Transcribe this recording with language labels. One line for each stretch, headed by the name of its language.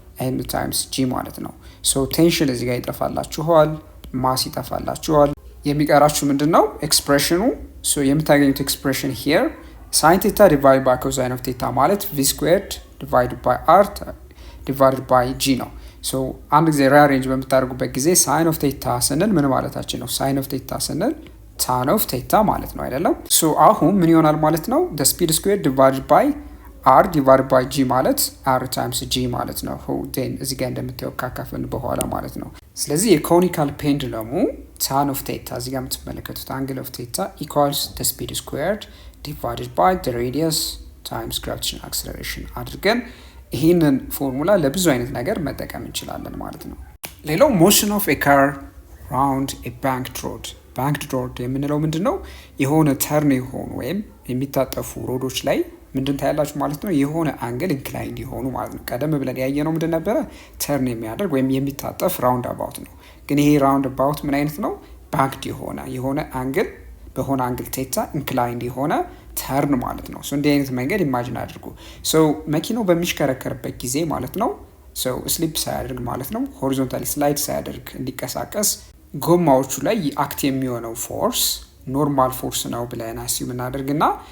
Amharic: n times g ማለት ነው። ሶ ቴንሽን እዚህ ጋር ይጠፋላችኋል፣ ማስ ይጠፋላችኋል። የሚቀራችሁ ምንድነው ኤክስፕሬሽኑ። ሶ የምታገኙት ኤክስፕሬሽን
English: here sin theta divided by cosine of theta
Amharic: ማለት
English: v squared divided by r divided by g
Amharic: ነው። ሶ አንድ ጊዜ ሪአሬንጅ በምታደርጉበት ጊዜ sin of theta ስንል ምን ማለታችን ነው? sin of theta ስንል tan of theta ማለት ነው አይደለም? ሶ አሁን ምን ይሆናል ማለት ነው?
English: the speed squared divided by r divided by g
Amharic: ማለት r times g ማለት ነው። then እዚህ ጋር እንደምታዩት ካካፈልን በኋላ ማለት ነው። ስለዚህ የኮኒካል ፔንዱለሙ tan of theta እዚህ ጋር የምትመለከቱት
English: angle of theta equals the speed squared divided by the radius times gravitational acceleration
Amharic: አድርገን ይህንን ፎርሙላ ለብዙ አይነት ነገር መጠቀም እንችላለን ማለት ነው። ሌላው
English: motion of a car round a banked road
Amharic: banked road የምንለው ምንድነው? የሆነ ተርን የሆኑ ወይም የሚታጠፉ ሮዶች ላይ ምንድን ታያላችሁ ማለት ነው? የሆነ አንግል ኢንክላይንድ የሆኑ ማለት ነው። ቀደም ብለን ያየነው ምንድን ነበረ? ተርን የሚያደርግ ወይም የሚታጠፍ ራውንድ አባውት ነው። ግን ይሄ ራውንድ አባውት ምን አይነት ነው? ባንክድ የሆነ አንግል በሆነ አንግል ቴታ ኢንክላይንድ የሆነ ተርን ማለት ነው። ሶ እንዲህ አይነት መንገድ ኢማጂን አድርጉ። ሶ መኪናው በሚሽከረከርበት ጊዜ ማለት ነው ሶ ስሊፕ ሳያደርግ ማለት ነው ሆሪዞንታሊ ስላይድ ሳያደርግ እንዲቀሳቀስ ጎማዎቹ ላይ አክት የሚሆነው ፎርስ ኖርማል ፎርስ ነው ብለን አስዩም እናደርግና